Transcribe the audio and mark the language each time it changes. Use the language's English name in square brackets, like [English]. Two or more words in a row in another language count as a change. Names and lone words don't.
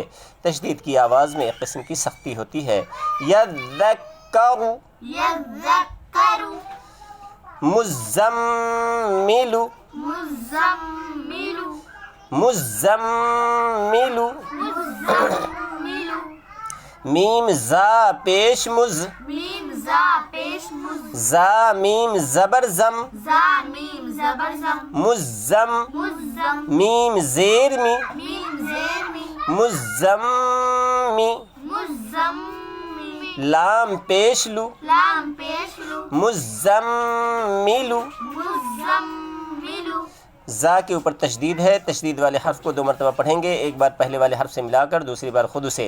[Urdu] تشدید کی آواز میں ایک قسم کی سختی ہوتی ہے۔ یذکر، یذکر، مزمل، مزمل، مزمل، مزمل، میم زا پیش مز، میم زا پیش مز، زا میم زبر زم، زا میم زبر زم، مزم، مزم، میم زیر می، میم زیر می، مزمی، مزمی، لام پیش لو، لام پیش لو، مزملو۔ مزملو۔ زا کے اوپر تشدید ہے، تشدید والے حرف کو دو مرتبہ پڑھیں گے، ایک بار پہلے والے حرف سے ملا کر، دوسری بار خود اسے۔